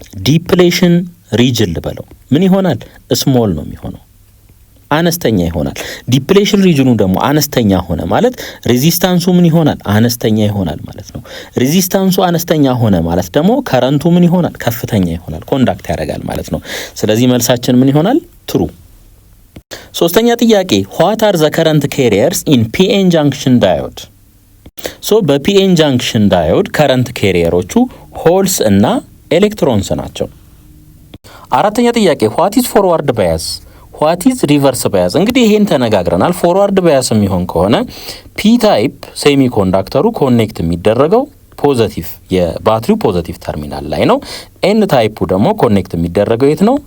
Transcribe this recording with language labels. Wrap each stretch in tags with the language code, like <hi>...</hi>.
<am>ዲፕሌሽን ሪጅን ልበለው ምን ይሆናል? ስሞል ነው የሚሆነው፣ አነስተኛ ይሆናል። ዲፕሌሽን ሪጅኑ ደግሞ አነስተኛ ሆነ ማለት ሬዚስታንሱ ምን ይሆናል? አነስተኛ ይሆናል ማለት ነው። ሬዚስታንሱ አነስተኛ ሆነ ማለት ደግሞ ከረንቱ ምን ይሆናል? ከፍተኛ ይሆናል፣ ኮንዳክት ያደርጋል ማለት ነው። ስለዚህ መልሳችን ምን ይሆናል? ትሩ። ሶስተኛ ጥያቄ</am> <en>what are the current carriers in PN junction diode?</en> <am>በፒኤን ጃንክሽን ዳዮድ ከረንት ካሪየሮቹ ሆልስ እና ኤሌክትሮንስ ናቸው። አራተኛ ጥያቄ</am> <en>what is forward bias? what is reverse bias?</en> <am>እንግዲህ ይሄን ተነጋግረናል። ፎርዋርድ ባያስ የሚሆን ከሆነ ፒ ታይፕ ሴሚኮንዳክተሩ ኮኔክት የሚደረገው ፖዚቲቭ የባትሪው ፖዚቲቭ ተርሚናል ላይ ነው። ኤን ታይፑ ደግሞ ኮኔክት የሚደረገው የት ነው?</am>